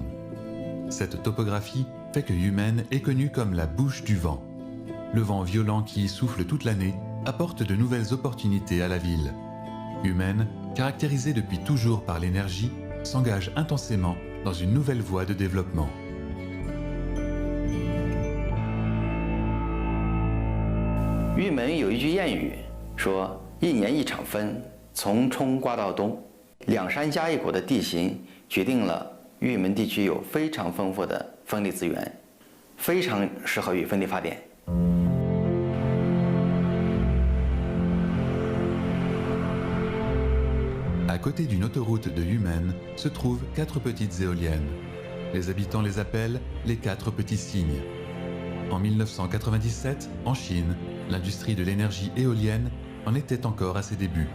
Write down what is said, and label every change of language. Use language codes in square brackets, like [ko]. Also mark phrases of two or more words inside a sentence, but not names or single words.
[fr] Cette topographie fait que Yumen est connue comme la bouche du vent. Le vent violent qui y souffle toute l'année apporte de nouvelles opportunités à la ville. Yumen, caractérisée depuis toujours par l'énergie, s'engage intensément dans une nouvelle voie de développement. [zh] Yumen 有一句谚语说：“1年1场风，从春刮到冬。” 两山加一谷的地形决定了玉门地区有非常丰富的风力资源，非常适合于风力发电。 [fr] À côté d'une autoroute de Yumen se trouvent 4 petites éoliennes. Les habitants les appellent les 4 petits cygnes. En 1997, en Chine, l'industrie de l'énergie éolienne en était encore à ses débuts.